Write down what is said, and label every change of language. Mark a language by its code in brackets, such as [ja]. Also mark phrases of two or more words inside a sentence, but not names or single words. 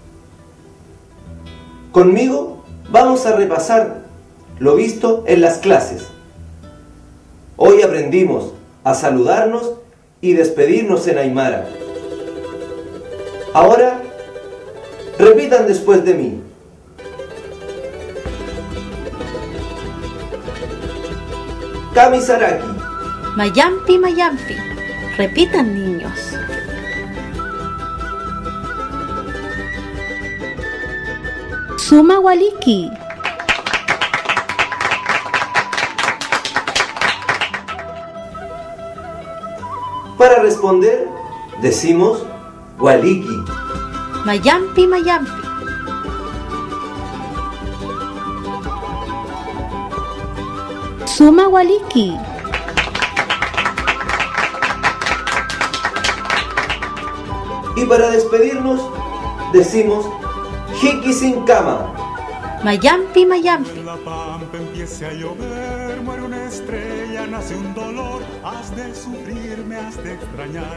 [es] Conmigo vamos a repasar lo visto en las clases. Hoy aprendimos a saludarnos y despedirnos en Aymara. Ahora, repitan después de mí. Kamisaraki. [ay] Mayampi, mayampi. [es] Repitan, niños. [ay] Suma waliki. [es] Para responder, decimos waliki. [ay] Mayampi, mayampi. Suma waliki. [es] Y para despedirnos, decimos [ay] hiki sin cama. Mayampi, mayampi. [es] La pampa empiece a llover, muere una estrella, nace un dolor, has de sufrir, me has de extrañar.